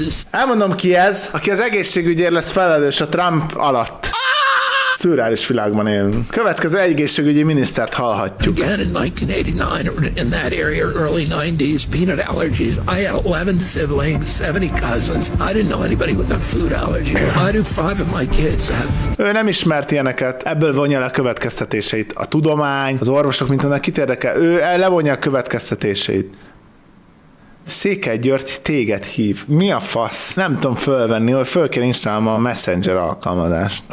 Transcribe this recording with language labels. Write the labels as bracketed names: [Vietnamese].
[Hungarian] Elmondom, ki ez, aki az egészségügyért lesz felelős a Trump alatt. Szürreális világban élünk. Következő egészségügyi minisztert hallhatjuk. [English] Again in 1989, in that area, early 90s, peanut allergies. I had 11 siblings, 70 cousins. I didn't know anybody with a food allergy. I do five of my kids have. [Hungarian] Ő nem ismert ilyeneket, ebből vonja le a következtetéseit. A tudomány, az orvosok, mint annak kit érdekel, ő levonja a következtetéseit. Székely György téged hív. Mi a fasz? Nem tudom fölvenni, hogy föl kell installálnom a Messenger alkalmazást.